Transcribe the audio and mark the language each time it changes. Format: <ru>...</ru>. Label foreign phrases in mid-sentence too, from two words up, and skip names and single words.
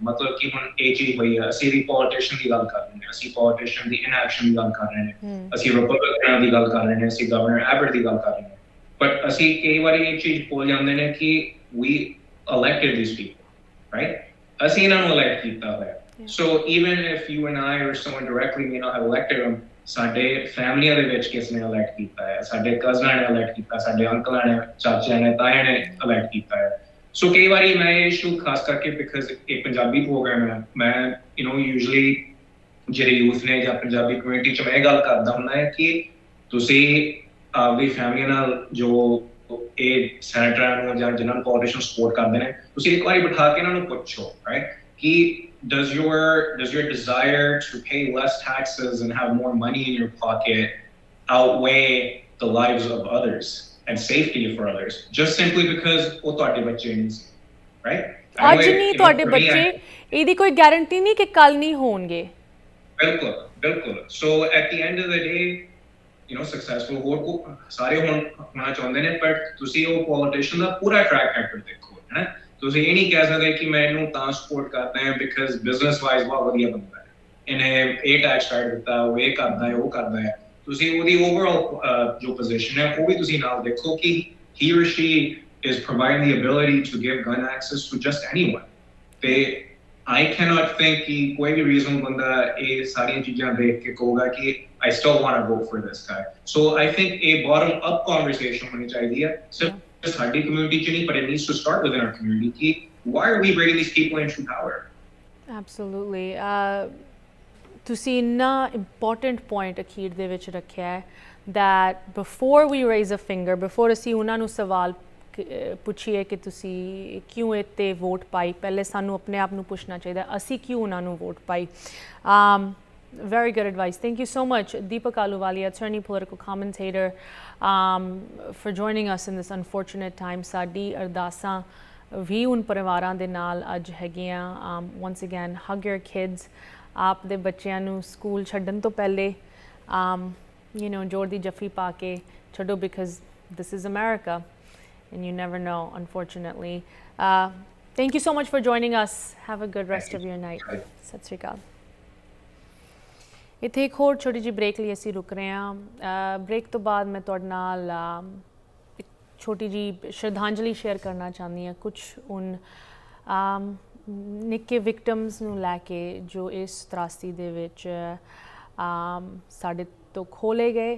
<pa>ਮਤਲਬ ਕਿ ਹੁਣ ਇਹ ਚੀਜ਼ ਹੋਈ ਹੈ, ਅਸੀਂ ਵੀ ਪੋਲੀਟੀਸ਼ੀਅਨ ਦੀ ਗੱਲ ਕਰ ਰਹੇ ਹਾਂ, ਅਸੀਂ ਪੋਲੀਟੀਸ਼ੀਅਨ ਦੀ ਇਨਐਕਸ਼ਨ ਦੀ ਗੱਲ ਕਰ ਰਹੇ ਹਾਂ, ਅਸੀਂ ਰਿਪਬਲਿਕਨਾਂ ਦੀ ਗੱਲ ਕਰ ਰਹੇ ਹਾਂ, ਅਸੀਂ ਗਵਰਨਰ ਐਬਟ ਦੀ ਗੱਲ ਕਰ ਰਹੇ ਹਾਂ। ਬਟ ਅਸੀਂ ਕਈ ਵਾਰੀ ਇਹ ਚੀਜ਼ ਭੁੱਲ ਜਾਂਦੇ ਨੇ ਕਿ</pa> <en>we elected these people, right?</en> <pa>ਅਸੀਂ ਇਹਨਾਂ ਨੂੰ elect ਕੀਤਾ ਹੋਇਆ।</pa> <en>So even if you and I or someone directly may not have elected them,</en> <pa>ਸਾਡੇ ਫੈਮਲੀਆਂ ਦੇ ਵਿੱਚ ਕਿਸ ਨੇ elect ਕੀਤਾ ਹੈ, ਸਾਡੇ ਕਜ਼ਨਾਂ ਨੇ elect ਕੀਤਾ, ਸਾਡੇ ਅੰਕਲਾਂ ਨੇ, ਚਾਚਿਆਂ ਨੇ, ਤਾਇਆਂ ਨੇ elect ਕੀਤਾ ਹੈ। ਸੋ ਕਈ ਵਾਰੀ ਮੈਂ ਇਹ ਇਸ਼ੂ ਖਾਸ ਕਰਕੇ ਬਿਕਾਜ਼ ਇਹ ਪੰਜਾਬੀ ਪ੍ਰੋਗਰਾਮ ਹੈ, ਮੈਂ ਯੂਜਲੀ ਜਿਹੜੇ ਯੂਥ ਨੇ ਜਾਂ ਪੰਜਾਬੀ ਕਮਿਊਨਿਟੀ 'ਚ ਮੈਂ ਇਹ ਗੱਲ ਕਰਦਾ ਹੁੰਦਾ ਹੈ ਕਿ ਤੁਸੀਂ ਆਪਦੀ ਫੈਮਲੀ ਨਾਲ ਜੋ ਇਹ ਸੈਨੇਟਰਾਂ ਨੂੰ ਜਾਂ ਜਿਨ੍ਹਾਂ ਨੂੰ ਪੋਲੀਟੀਸ਼ੀਅਨ ਸਪੋਰਟ ਕਰਦੇ ਨੇ, ਤੁਸੀਂ ਇੱਕ ਵਾਰੀ ਬਿਠਾ ਕੇ ਇਹਨਾਂ ਨੂੰ ਪੁੱਛੋ, ਰਾਈਟ, ਕਿ</pa> <en>does your desire to pay less taxes and have more money in your pocket outweigh the lives of others and safety for others, just simply because</en> <pa>ਉਹ ਤੁਹਾਡੇ ਬੱਚੇ ਨਹੀਂ ਸੀ, right? ਅੱਜ ਨਹੀਂ ਤੁਹਾਡੇ ਬੱਚੇ, ਇਹਦੀ ਕੋਈ ਗਾਰੰਟੀ ਨਹੀਂ ਕਿ ਕੱਲ ਨਹੀਂ ਹੋਣਗੇ। ਬਿਲਕੁਲ।</pa> <en>So at the end of the day,</en> <pa>successful ਹੋਰ ਸਾਰੇ ਹੋਣਾ ਚਾਹੁੰਦੇ ਨੇ, ਪਰ ਤੁਸੀਂ ਉਹ ਪੋਲੀਟੀਸ਼ੀਅਨ ਦਾ ਪੂਰਾ</pa> <en>track record</en> <pa>ਦੇਖੋ, ਹੈ। ਤੁਸੀਂ ਇਹ ਨਹੀਂ ਕਹਿ ਸਕਦੇ ਕਿ ਮੈਂ ਇਹਨੂੰ ਤਾਂ ਸਪੋਰਟ ਕਰਦਾ ਹਾਂ</pa> <en>because business wise</en> <pa>ਬਹੁਤ ਵਧੀਆ ਬੰਦਾ ਹੈ, ਇਹਨੇ ਇਹ</pa> <en>tax cut</en> <pa>ਦਿੱਤਾ, ਉਹ ਇਹ ਕਰਦਾ ਹੈ, ਉਹ ਕਰਦਾ ਹੈ। ਤੁਸੀਂ ਉਹਦੀ ਓਵਰਆਲ ਜੋ ਪੋਜੀਸ਼ਨ ਹੈ ਉਹ ਵੀ ਤੁਸੀਂ ਨਾਲ ਦੇਖੋ ਕਿ</pa> <en>he or she is providing the ability to give gun access to just anyone।</en> <hi>ਤੇ</hi> <en>I cannot think</en> <hi>कि कोई भी reason बंदा ये सारी चीज़ें देख के कहोगा कि</hi> <en>I still want to vote for this guy। So I think a bottom up conversation</en> <hi>होनी चाहिए सिर्फ just हमारी community च नहीं,</hi> <en>but it needs to start within our community कि why are we bringing these people into power?</en> <pa>Absolutely। ਤੁਸੀਂ ਇੰਨਾ</pa> <en>important point</en> <pa>ਅਖੀਰ ਦੇ ਵਿੱਚ ਰੱਖਿਆ ਹੈ</pa> <en>that before we raise a finger, before</en> <pa>ਅਸੀਂ ਉਹਨਾਂ ਨੂੰ ਸਵਾਲ ਪੁੱਛੀਏ ਕਿ ਤੁਸੀਂ ਕਿਉਂ ਇੱਥੇ ਵੋਟ ਪਾਈ, ਪਹਿਲੇ ਸਾਨੂੰ ਆਪਣੇ ਆਪ ਨੂੰ ਪੁੱਛਣਾ ਚਾਹੀਦਾ ਅਸੀਂ ਕਿਉਂ ਉਹਨਾਂ ਨੂੰ ਵੋਟ ਪਾਈ।</pa> <en>Very good advice. Thank you so much, Deepak Ahluwalia, attorney, political commentator, for joining us in this unfortunate time।</en> <pa>ਸਾਡੀ ਅਰਦਾਸਾਂ ਵੀ ਉਨ ਪਰਿਵਾਰਾਂ ਦੇ ਨਾਲ ਅੱਜ ਹੈਗੀਆਂ।</pa> <en>once again, hug your kids।</en> <pa>ਆਪ ਦੇ ਬੱਚਿਆਂ ਨੂੰ ਸਕੂਲ ਛੱਡਣ ਤੋਂ ਪਹਿਲੇ ਜੋਰ ਦੀ ਜੱਫੀ ਪਾ ਕੇ ਛੱਡੋ,</pa> <en>because this is America and you never know, unfortunately। Thank you so much for joining us। Have a good rest of your night।</en> <pa>ਸਤਿ ਸ਼੍ਰੀ ਅਕਾਲ। ਇੱਥੇ ਇੱਕ ਹੋਰ ਛੋਟੀ ਜਿਹੀ ਬ੍ਰੇਕ ਲਈ ਅਸੀਂ ਰੁਕ ਰਹੇ ਹਾਂ। ਬ੍ਰੇਕ ਤੋਂ ਬਾਅਦ ਮੈਂ ਤੁਹਾਡੇ ਨਾਲ ਇੱਕ ਛੋਟੀ ਜਿਹੀ ਸ਼ਰਧਾਂਜਲੀ ਸ਼ੇਅਰ ਕਰਨਾ ਚਾਹੁੰਦੀ ਹਾਂ ਕੁਝ ਉਨ ਨਿੱਕੇ ਵਿਕਟਮਸ ਨੂੰ ਲੈ ਕੇ ਜੋ ਇਸ ਤਰਾਸਦੀ ਦੇ ਵਿੱਚ ਸਾਡੇ ਤੋਂ ਖੋਲੇ ਗਏ।</pa>